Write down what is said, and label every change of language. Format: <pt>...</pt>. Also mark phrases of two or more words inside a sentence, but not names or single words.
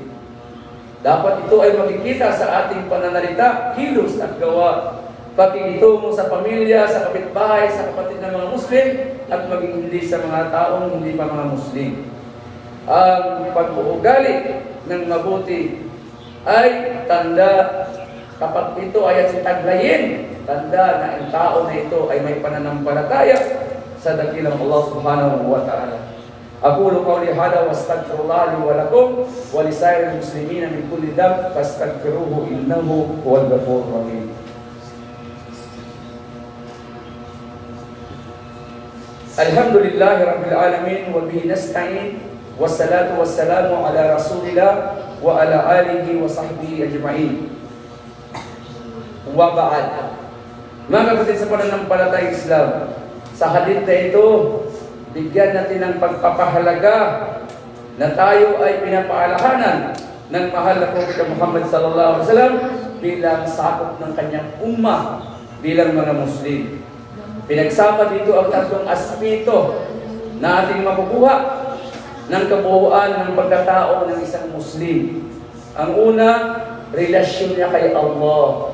<tl>Dapat ito ay makikita sa ating pananalita, kilos at gawa, pakikitungo sa pamilya, sa kapitbahay, sa kapatid ng mga Muslim, at maging hindi sa mga taong hindi pa mga Muslim. Ang pag-uugali ng mabuti ay tanda, kapag ito ay taglayin, tanda na ang tao na ito ay may pananampalataya sa dakilang Allah</tl> <ar>سبحانه وتعالى. أقول قولي هذا واستغفر الله لي ولكم ولسائر المسلمين من كل ذنب فاستغفروه إنه هو الغفور الرحيم. الحمد لله رب العالمين وبه نستعين والصلاة والسلام على رسول الله وعلى آله وصحبه أجمعين. وبعد,</ar> <tl>mga kapatid sa pananampalatayang Islam, sa hadith na ito, bigyan natin ng pagpapahalaga na tayo ay pinapaalahanan ng mahal na Propeta Muhammad</tl> <ar>صلى الله عليه وسلم</ar> <tl>bilang sakop ng kanyang ummah, bilang mga Muslim. Pinagsama dito ang tatlong aspeto na ating makukuha ng kabuuan ng pagkatao ng isang Muslim. Ang una, relasyon niya kay Allah.</tl>